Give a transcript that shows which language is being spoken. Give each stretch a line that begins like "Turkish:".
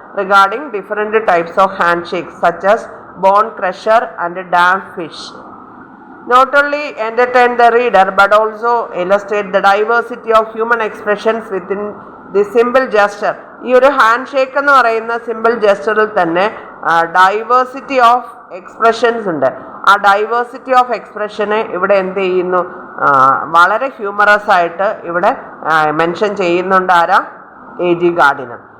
English: Regarding different types of hand shakes such as bone crusher and damp fish. Not only entertain the reader but also illustrate the diversity of human expressions within the simple gesture.
Malayalam: ഈ ഒരു hand shake എന്ന് പറയുന്ന simple ജസ്റ്ററിൽ തന്നെ
English: diversity of expressions
Malayalam: ഉണ്ട്. ആ diversity of എക്സ്പ്രഷനെ ഇവിടെ എന്ത് ചെയ്യുന്നു? വളരെ ഹ്യൂമറസ് ആയിട്ട് ഇവിടെ മെൻഷൻ ചെയ്യുന്നുണ്ട്. ആരാ? AG Gardiner.